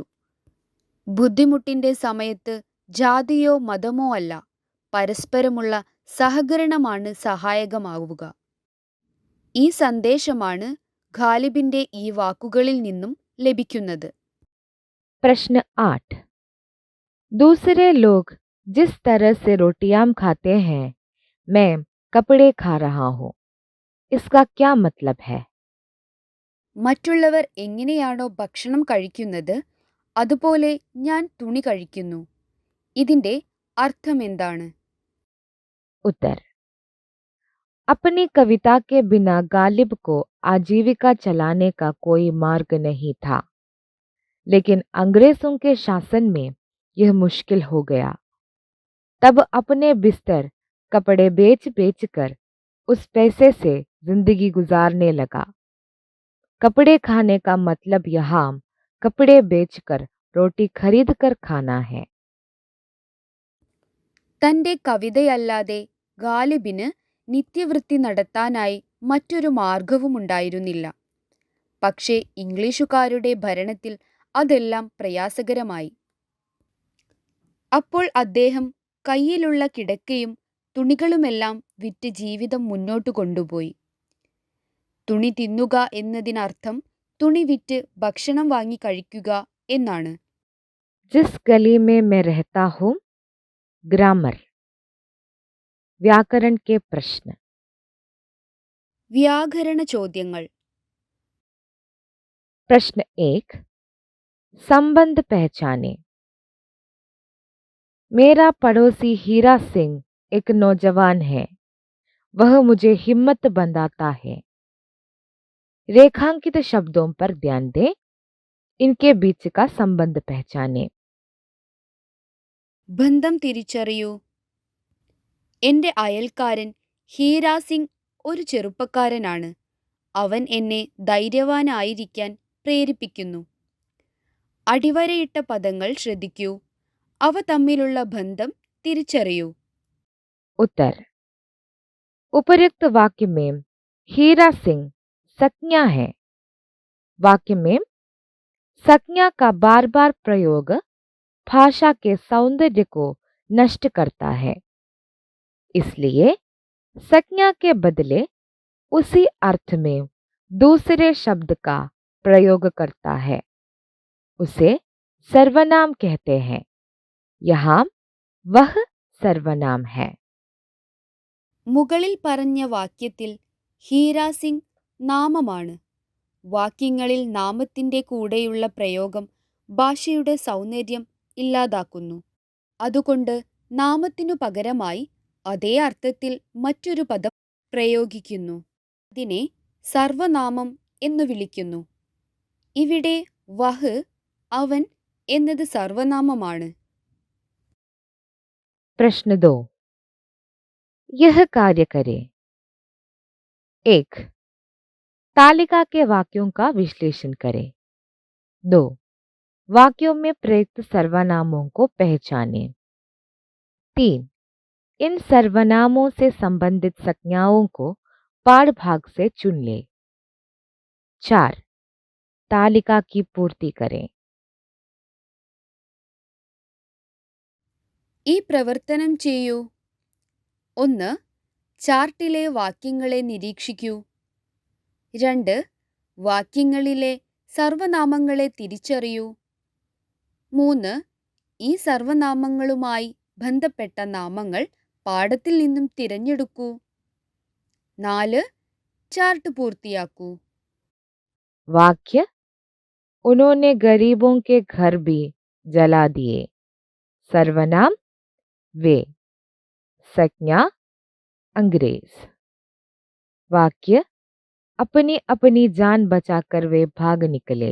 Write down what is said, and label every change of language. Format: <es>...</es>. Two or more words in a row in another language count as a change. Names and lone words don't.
<ml>ബുദ്ധിമുട്ടിന്റെ സമയത്ത് ജാതിയോ മതമോ അല്ല, പരസ്പരമുള്ള സഹകരണമാണ് സഹായകമാവുക. ഈ സന്ദേശമാണ് ഗാലിബിന്റെ ഈ വാക്കുകളിൽ നിന്നും ലഭിക്കുന്നത്.</ml> <hi>प्रश्न 8। दूसरे लोग जिस तरह से रोटियां खाते हैं, मैं कपड़े खा रहा हूँ, इसका क्या मतलब है?</hi> <ml>മറ്റുള്ളവർ എങ്ങനെയാണോ ഭക്ഷണം കഴിക്കുന്നത് അതുപോലെ ഞാൻ തുണി കഴിക്കുന്നു. ഇതിന്റെ അർത്ഥമെന്താണ്?</ml> <hi>उत्तर। अपनी कविता के बिना गालिब को आजीविका चलाने का कोई मार्ग नहीं था, लेकिन अंग्रेजों के शासन में यह मुश्किल हो गया। तब अपने बिस्तर कपड़े बेच बेच कर उस पैसे से जिंदगी गुजारने लगा। कपड़े खाने का मतलब यहाँ कपड़े बेचकर रोटी खरीद कर खाना है।</hi> <ml>തന്റെ കവിതയല്ലാതെ ഗാലിബിന് നിത്യവൃത്തി നടത്താനായി മറ്റൊരു മാർഗവുമുണ്ടായിരുന്നില്ല. പക്ഷേ ഇംഗ്ലീഷുകാരുടെ ഭരണത്തിൽ അതെല്ലാം പ്രയാസകരമായി. അപ്പോൾ അദ്ദേഹം കയ്യിലുള്ള കിടക്കയും തുണികളുമെല്ലാം വിറ്റ് ജീവിതം മുന്നോട്ടു കൊണ്ടുപോയി. തുണി തിന്നുക എന്നതിനർത്ഥം തുണി വിറ്റ് ഭക്ഷണം വാങ്ങി കഴിക്കുക എന്നാണ്.</ml> <hi>जिस गली में मैं रहता हूँ, ग्रामर। व्याकरण के प्रश्न।</hi> <ml>വ്യാകരണ ചോദ്യങ്ങൾ.</ml> <hi>प्रश्न 1। संबंध पहचाने। मेरा पड़ोसी हीरा सिंह एक नौजवान है, वह मुझे हिम्मत बंधाता है। रेखांकित शब्दों पर ध्यान दें, इनके बीच का संबंध पहचाने।</hi> <ml>ബന്ധം തിരിച്ചറിയൂ. എന്റെ അയൽക്കാരൻ ഹീരാ സിംഗ് ഒരു ചെറുപ്പക്കാരനാണ്. അവൻ എന്നെ ധൈര്യവാനായിരിക്കാൻ പ്രേരിപ്പിക്കുന്നു. അടിവരയിട്ട പദങ്ങൾ ശ്രദ്ധിക്കൂ. അവ തമ്മിലുള്ള ബന്ധം തിരിച്ചറിയൂ.</ml> <hi>उत्तर। उपयुक्त वाक्य में हीरा सिंह संज्ञा है। वाक्य में संज्ञा का बार बार प्रयोग भाषा के सौंदर्य को नष्ट करता है, इसलिए संज्ञा के बदले उसी अर्थ में दूसरे शब्द का प्रयोग करता है, उसे सर्वनाम कहते हैं। यहाँ वह सर्वनाम है।</hi> <ml>മുകളിൽ പറഞ്ഞ വാക്യത്തിൽ ഹീരാ സിംഗ് നാമമാണ്. വാക്യങ്ങളിൽ നാമത്തിന്റെ കൂടെയുള്ള പ്രയോഗം ഭാഷയുടെ സൗന്ദര്യം ഇല്ലാതാക്കുന്നു. അതുകൊണ്ട് നാമത്തിനു പകരമായി അതേ അർത്ഥത്തിൽ മറ്റൊരു പദം പ്രയോഗിക്കുന്നു. അതിനെ സർവനാമം എന്നു വിളിക്കുന്നു. ഇവിടെ വഹ്, അവൻ എന്നത് സർവനാമമാണ്.</ml> <hi>प्रश्न 2। यह कार्य करें। 1। तालिका के वाक्यों का विश्लेषण करें। 2। वाक्यों में प्रयुक्त सर्वनामों को पहचानें। 3। इन सर्वनामों से संबंधित संज्ञाओं को पाठ भाग से चुन लें। 4। तालिका की पूर्ति करें।</hi> <ml>ഈ പ്രവർത്തനം ചെയ്യൂ. 1. ചാർട്ടിലെ വാക്യങ്ങളെ നിരീക്ഷിക്കൂ. 2. വാക്യങ്ങളിലെ സർവനാമങ്ങളെ തിരിച്ചറിയൂ. 3. ഈ സർവനാമങ്ങളുമായി ബന്ധപ്പെട്ട നാമങ്ങൾ പാഠത്തിൽ നിന്നും തിരഞ്ഞെടുക്കൂ. 4. ചാർട്ട് പൂർത്തിയാക്കൂ.</ml> <hi>वाक्य। उन्होंने गरीबों के घर भी जला दिए। सर्वनाम वे। संज्ञा अंग्रेज। वाक्य। अपनी अपनी जान बचाकर वे भाग निकले।</hi>